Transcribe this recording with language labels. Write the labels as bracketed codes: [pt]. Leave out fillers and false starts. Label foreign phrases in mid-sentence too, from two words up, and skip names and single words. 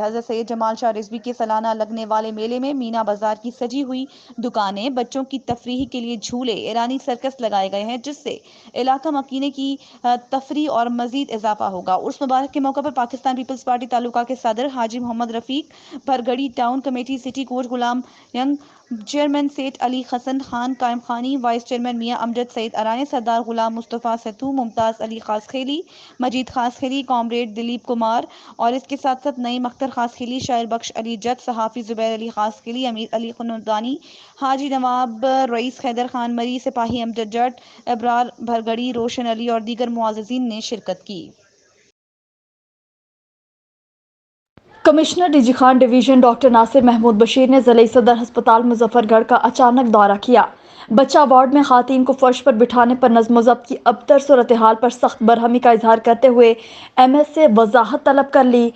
[ur] حضرت سید جمال شاہ رضوی کے سالانہ لگنے والے میلے میں مینا بازار کی سجی ہوئی دکانیں، بچوں کی تفریح کے لیے جھولے، ایرانی سرکس لگائے گئے ہیں، جس سے علاقہ مکینے کی تفریح اور مزید اضافہ ہوگا. عرس مبارک کے موقع پر پاکستان پیپلز پارٹی تعلقہ کے صدر حاجی محمد رفیق بھرگڑی، ٹاؤن کمیٹی سٹی کوچ غلام ینگ، چیئرمین سیٹھ علی حسن خان قائم خانی, وائس چیئرمین میاں امجد سعید ارانی، سردار غلام مصطفیٰ ستو، ممتاز علی خاصخیلی، مجید خاصخیلی, کامریڈ دلیپ کمار اور اس کے ساتھ ساتھ نعیم اختر خاصخیلی، شاعر بخش علی جٹ، صحافی زبیر علی خاصخیلی، امیر علی خندانی, حاجی نواب رئیس حیدر خان مری، سپاہی امجد جٹ، ابرار بھرگڑی، روشن علی اور دیگر معززین نے شرکت کی. کمشنر ڈی جی خان ڈویژن ڈاکٹر ناصر محمود بشیر نے ضلع صدر ہسپتال مظفرگڑھ کا اچانک دورہ کیا. بچہ وارڈ میں خاتون کو فرش پر بٹھانے پر نظم ضبط کی ابتر صورتحال پر سخت برہمی کا اظہار کرتے ہوئے MS سے وضاحت طلب کر لی.